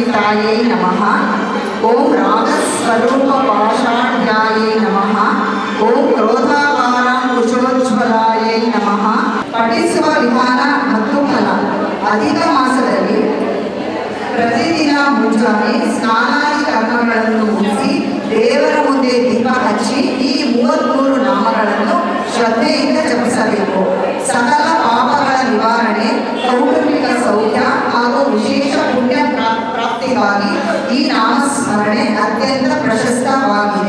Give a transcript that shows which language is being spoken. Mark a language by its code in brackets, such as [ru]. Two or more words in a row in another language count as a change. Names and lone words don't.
[sa] पाशाढ्यायै नमः। ॐ रागस्वरूपपाशाढ्यायै नमः। ॐ क्रोधाकाराङ्कुशोज्ज्वलायै नमः। [kn] ಪಠಿಸುವ ವಿಧಾನ ಮತ್ತು ಫಲ. ಅಧಿಕ ಮಾಸದಲ್ಲಿ ಪ್ರತಿದಿನ ಮುಂಜಾನೆ ಸ್ನಾನಾದಿ ಕರ್ಮಗಳನ್ನು ಮುಗಿಸಿ ದೇವರ ಮುಂದೆ ದೀಪ ಹಚ್ಚಿ ಈ 33 ನಾಮಗಳನ್ನು ಶ್ರದ್ಧೆಯಿಂದ ಜಪಿಸಬೇಕು. ಸಕಲ ಪಾಪಗಳ ನಿವಾರಣೆ, ಕೌಟುಂಬಿಕ ಸೌಖ್ಯ ಹಾಗೂ ವಿಶೇಷ ಪುಣ್ಯ ಪ್ರಾಪ್ತಿಗಾಗಿ ಈ ನಾಮಸ್ಮರಣೆ ಅತ್ಯಂತ ಪ್ರಶಸ್ತವಾಗಿದೆ.